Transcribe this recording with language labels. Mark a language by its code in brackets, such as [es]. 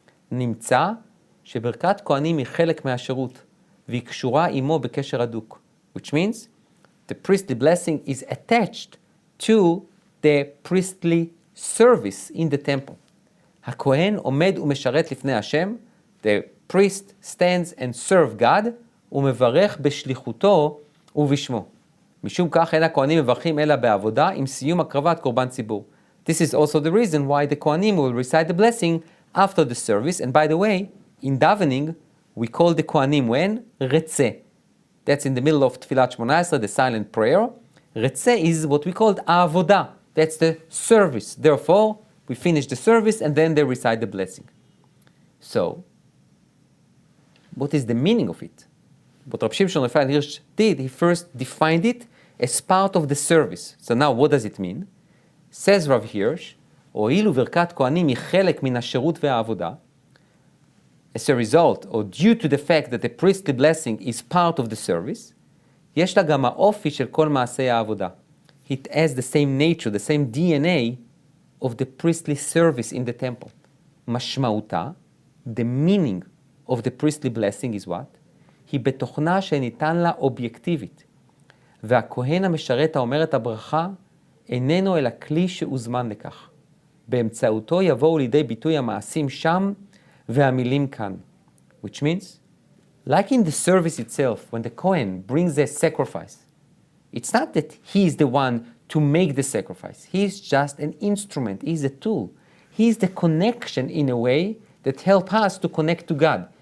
[he] נמצא שברכת כהנים היא חלק מהשירות, והיא קשורה עמו בקשר הדוק, [en] which means the priestly blessing is attached to the priestly service in the temple. [he] הכהן עומד ומשרת לפני השם, [en] the priest stands and serve God, [he] ומברך בשליחותו ובשמו. משום כך אין הכהנים מברכים אלא בעבודה עם סיום הקרבת קורבן ציבור. [en] This is also the reason why the Kohanim will recite the blessing after the service. And by the way, in davening, we call the Kohanim when? Retzeh. That's in the middle of Tfilat Shmona Esrei, the silent prayer. Retzeh is what we call avodah. That's the service. Therefore, we finish the service and then they recite the blessing. So, what is the meaning of it? What Rabbi Shimshon Raphael Hirsch did, he first defined it as part of the service. So now, what does it mean? Says Rav Hirsch, [he] הואיל וברכת כהנים היא חלק מן השירות והעבודה, [en] as a result, or due to the fact that the priestly blessing is part of the service, [he] יש לה גם האופי של כל מעשי העבודה. [en] It has the same nature, the same DNA of the priestly service in the temple. [he] משמעותה, [en] the meaning of the priestly blessing is what? [he] היא בתוכנה שניתן לה אובייקטיבית. והכהן המשרת האומר את הברכה איננו אלא כלי שהוזמן לכך. באמצעותו יבואו לידי ביטוי המעשים שם והמילים כאן. [en] Which means, like in the service itself, when the Kohen brings a sacrifice, it's not that he is the one to make the sacrifice. He is just an instrument. He is a tool. He is the connection in a way that helps us to connect to God.